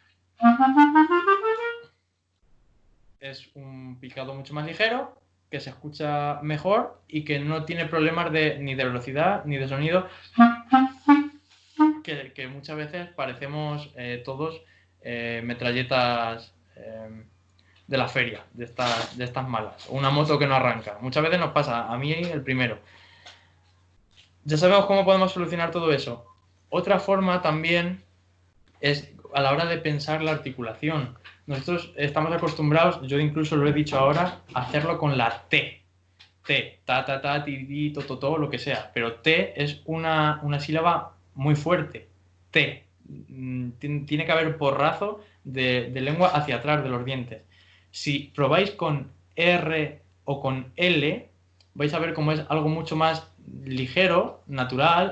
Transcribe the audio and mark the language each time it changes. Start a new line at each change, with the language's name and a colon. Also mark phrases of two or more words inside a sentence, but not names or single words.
Spanish: Es un picado mucho más ligero, que se escucha mejor y que no tiene problemas ni de velocidad ni de sonido, que muchas veces parecemos todos metralletas de la feria, de estas malas, o una moto que no arranca. Muchas veces nos pasa, a mí el primero. Ya sabemos cómo podemos solucionar todo eso. Otra forma también es a la hora de pensar la articulación. Nosotros estamos acostumbrados, yo incluso lo he dicho ahora, a hacerlo con la T. T, ta, ta, ta, ti, ti, to, to, lo que sea. Pero T es una sílaba muy fuerte. T. Tiene que haber porrazo de lengua hacia atrás de los dientes. Si probáis con R o con L, vais a ver cómo es algo mucho más ligero, natural.